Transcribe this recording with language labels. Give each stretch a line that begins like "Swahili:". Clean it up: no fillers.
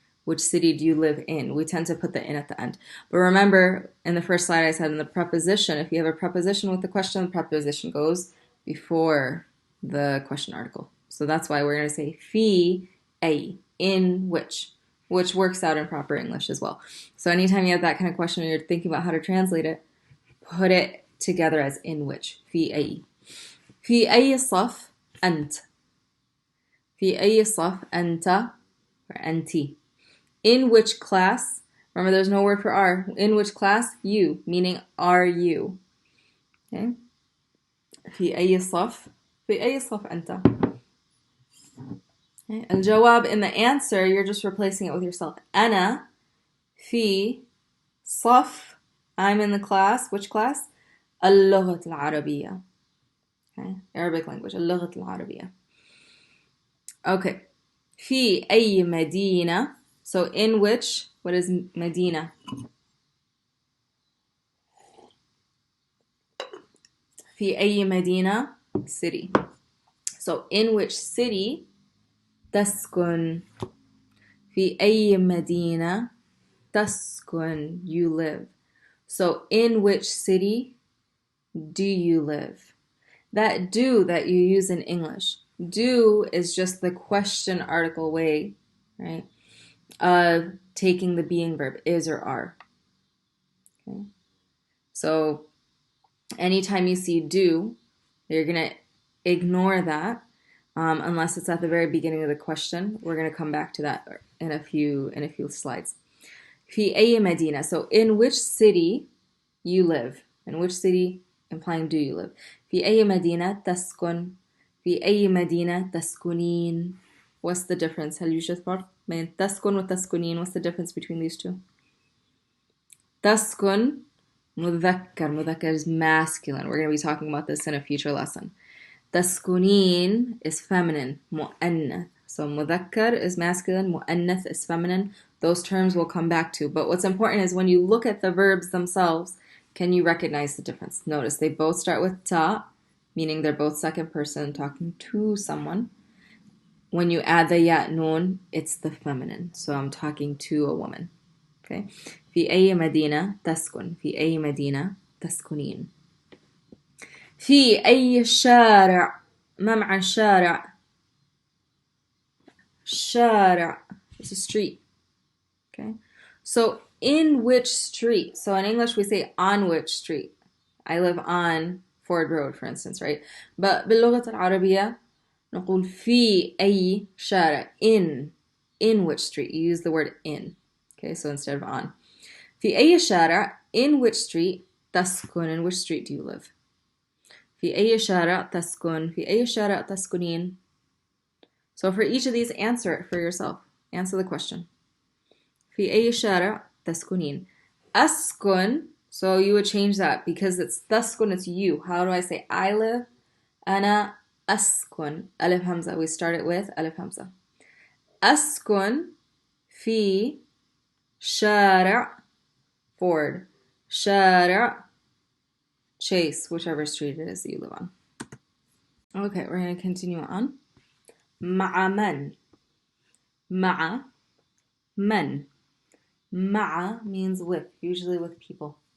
English: Which city do you live in? We tend to put the in at the end. But remember, in the first slide I said in the preposition, if you have a preposition with the question, the preposition goes before the question article. So that's why we're going to say
Arabic: fi ay,
English: in which works out in proper English as well. So anytime you have that kind of question and you're thinking about how to translate it, put it together as in which.
Arabic: في أي. في أي صف أنت. في أي صف أنت
English: or
Arabic: أنتِ.
English: In which class, remember there's no word for are, in which class? You, meaning are you. Okay?
Arabic: في أي صف. في أي صف أنت.
English: Okay?
Arabic: الجواب
English: in the answer, you're just replacing it with yourself.
Arabic: أنا في صف,
English: I'm in the class, which class?
Arabic: اللغة العربية.
English: Okay? Arabic language,
Arabic: اللغة العربية.
English: Okay.
Arabic: في أي مدينة.
English: So in which, what is Medina?
Arabic: في أي مدينة?
English: City. So in which city
Arabic: تسكن. في أي مدينة تسكن,
English: you live. So in which city do you live? That do that you use in English. Do is just the question article way, right, of taking the being verb, is or are. Okay. So anytime you see do, you're going to ignore that unless it's at the very beginning of the question. We're going to come back to that in a few slides.
Arabic: في أي مدينة.
English: So in which city you live. In which city, implying do you live.
Arabic: في أي مدينة تسكن. في أي مدينة تسكنين.
English: What's the difference?
Arabic: هل يوجد فرق بين تسكن وتسكنين?
English: What's the difference between these two?
Arabic: تسكن مذكر.
English: مذكر is masculine. We're going to be talking about this in a future lesson. تسكنين is feminine.
Arabic: مؤنث.
English: So مذكر is masculine. مؤنث is feminine. Those terms we'll come back to. But what's important is when you look at the verbs themselves, can you recognize the difference? Notice they both start with ta, meaning they're both second person talking to someone. When you add the ya nun, it's the feminine. So I'm talking to a woman. Okay.
Arabic: في أي مدينة تسكن. في أي مدينة تسكنين. في أي شارع. ما معنى شارع?
English: شارع is a street. Okay. So in which street? So in English we say on which street. I live on Ford Road, for instance, right? But
Arabic: باللغة العربية نقول في أي شارع.
English: In which street? You use the word in. Okay, so instead of on.
Arabic: في أي شارع.
English: In which street
Arabic: تسكن.
English: In which street do you live?
Arabic: في أي شارع تسكن. في أي شارع تسكنين.
English: So for each of these, answer it for yourself. Answer the question.
Arabic: في أي شارع تسكنين. أسكن.
English: So you would change that because it's تسكن, it's you. How do I say I live?
Arabic: أنا أسكن. ألف همزة.
English: We start it with
Arabic: ألف همزة. أسكن في شارع Ford.
English: شارع Chase, whichever street it is that you live on. Okay, we're going to continue on.
Arabic: مع من. مع من.
English: مع means with, usually with people.